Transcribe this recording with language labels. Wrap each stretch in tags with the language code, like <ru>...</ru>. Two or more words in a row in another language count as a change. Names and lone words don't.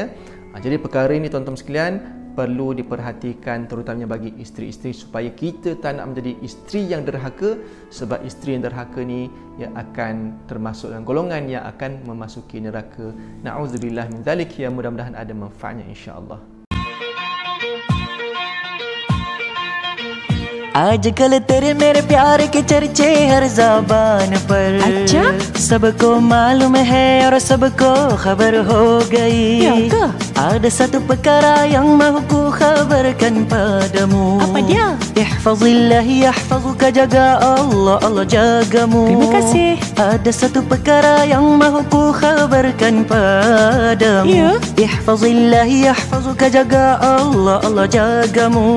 <ms>Jadi perkara ini tuan-tuan sekalian perlu diperhatikan terutamanya bagi isteri-isteri supaya kita tak nak menjadi isteri yang derhaka, sebab isteri yang derhaka ni yang akan termasuk dalam golongan yang akan memasuki neraka.</ms> <ar>نعوذ بالله من ذلك.</ar> <ms>Ya, mudah-mudahan ada manfaatnya</ms> <ar>إن شاء الله.</ar> <hi>आजकल तेरे मेरे प्यार के चर्चे हर ज़बान पर। अच्छा? सबको मालूम है और सबको खबर हो गई।</hi> <ms>Ada satu perkara yang mahu ku khabarkan padamu. Apa dia?</ms> <ar>احفظ الله يحفظك,</ar> <ms>jaga Allah, Allah jagamu. Terima kasih. Ada satu perkara yang mahu ku khabarkan padamu. Ya.</ms> <ar>احفظ الله يحفظك,</ar> <ms>jaga Allah, Allah jagamu.</ms>